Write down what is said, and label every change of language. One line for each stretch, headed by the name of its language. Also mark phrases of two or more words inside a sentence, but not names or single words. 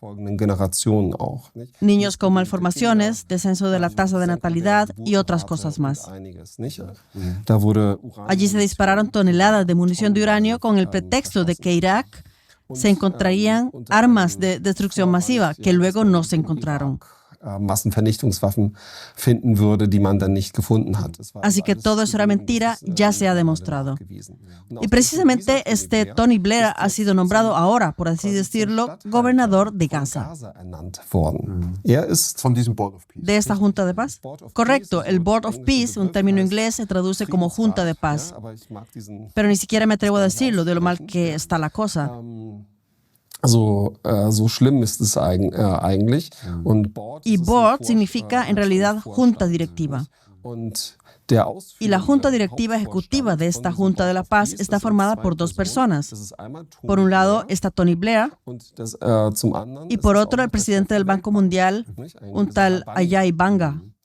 Spanish: Niños con malformaciones, descenso de la tasa de natalidad y otras cosas más. Allí se dispararon toneladas de munición de uranio con el pretexto de que Irak se encontrarían armas de destrucción masiva que luego no se encontraron.
German: Massenvernichtungswaffen finden würde, die man dann nicht gefunden hat.
Spanish: Así que todo eso era mentira, ya se ha demostrado. Y precisamente Tony Blair ha sido nombrado ahora, por así decirlo, gobernador de Gaza. ¿De esta Junta de Paz? Correcto, el Board of Peace, un término inglés, se traduce como Junta de Paz. Pero ni siquiera me atrevo a decirlo de lo mal que está la cosa.
German: So schlimm ist es eigentlich.
Spanish: Y board significa en realidad junta directiva. Y la junta directiva ejecutiva de esta Junta de la Paz está formada por dos personas. Por un lado está Tony Blair y por otro el presidente del Banco Mundial, un tal Ajay Banga.